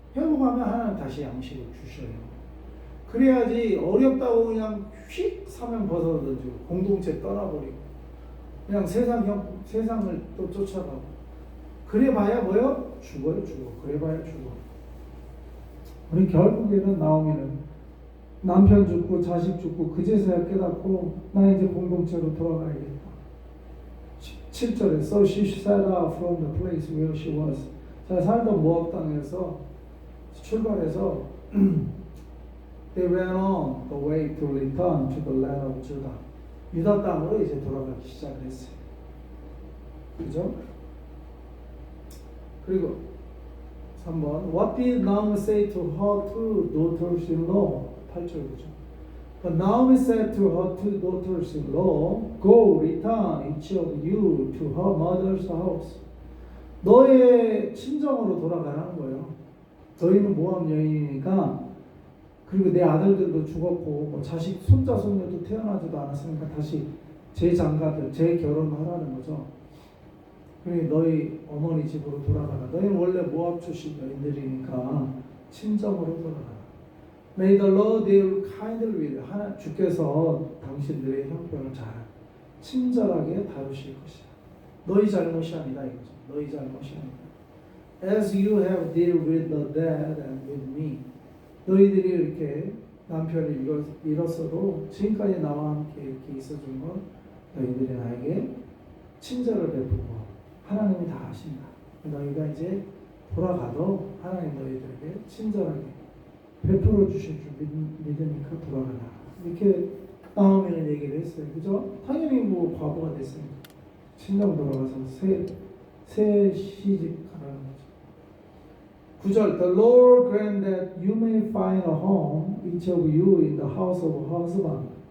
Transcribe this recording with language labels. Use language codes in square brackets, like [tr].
[ko] 회복하면 하나님 다시 양식을 주셔요. 그래야지 어렵다고 그냥 휙 사면 벗어던지고 공동체 떠나버리고 그냥 세상을 또 쫓아가고 그래봐야 뭐요? 죽어요, 죽어. 그래봐야 죽어. 우리 결국에는 나오미는 남편 죽고 자식 죽고 그제서야 깨닫고 나 이제 공동체로 돌아가야겠다. 17절에 [en] So she set out from the place where she was. [ko] 자, 살던 모압 땅에서 출발해서 [en] They ran on the way to return to the land of Judah. [ko] 유다 땅으로 이제 돌아가기 시작했어요. 그죠? 그리고 3번 [en] What did Naomi say to her two daughters-in-law? [ko] 8절 보죠. [en] But Naomi said to her two daughters-in-law, Go, return each of you to her mother's house. [ko] 너의 친정으로 돌아가라는 거예요. 너희는 모함 여인이니까 그리고 내 아들들도 죽었고 뭐 자식 손자 손녀도 태어나지도 않았으니까 다시 재장가들 재결혼하라는 거죠. 그러니 너희 어머니 집으로 돌아가라. 너희는 원래 모압 출신 여인들이니까 친정으로 돌아가라. [en] May the Lord deal kindly with you. [ko] 하나 주께서 당신들의 형편을 잘 친절하게 다루실 것이다. 너희 잘못이 아니다 이거죠. 너희 잘못이 아니다. [en] As you have dealt with the dead and with me. [ko] 너희들이 이렇게 남편을 잃었어도 지금까지 나와 함께 이렇게 있어준 건 너희들이 나에게 친절을 베푸고 하나님이 다 하신다. 너희가 이제 돌아가도 하나님 너희들에게 친절하게 베풀어 주실 줄 믿으니까 돌아가라. 이렇게 나오미는 얘기를 했어요. 그죠? 당연히 뭐 과부가 됐으니까 친정 돌아가서 새 시집 가라는 거죠. [en] 9절 The Lord grant that you may find a home, each of you in the house of husband.